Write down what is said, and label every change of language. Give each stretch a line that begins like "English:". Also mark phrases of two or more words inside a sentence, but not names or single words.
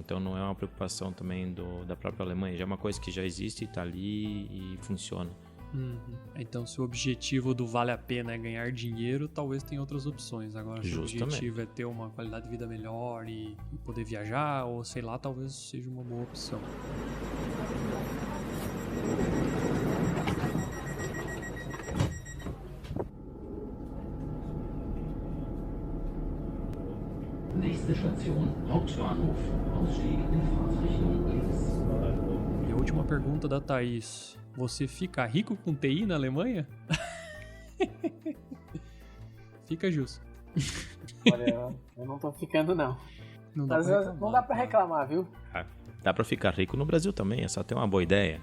Portuguese: Então não é uma preocupação também da própria Alemanha, já é uma coisa que já existe, tá ali e funciona. Então, se o objetivo do vale a pena é ganhar dinheiro, talvez tenha outras opções. Agora, se o objetivo é ter uma qualidade de vida melhor e poder viajar, ou sei lá, talvez seja uma boa opção.
German: Nächste Station, Hauptbahnhof. Ausstieg in Fahrtrichtung links.
Portuguese: E a última pergunta da Thaís. Você fica rico com TI na Alemanha? Fica, Jus. Olha, eu não tô ficando, não. Não dá pra reclamar, viu? Dá pra ficar rico no Brasil também, é só ter uma boa ideia.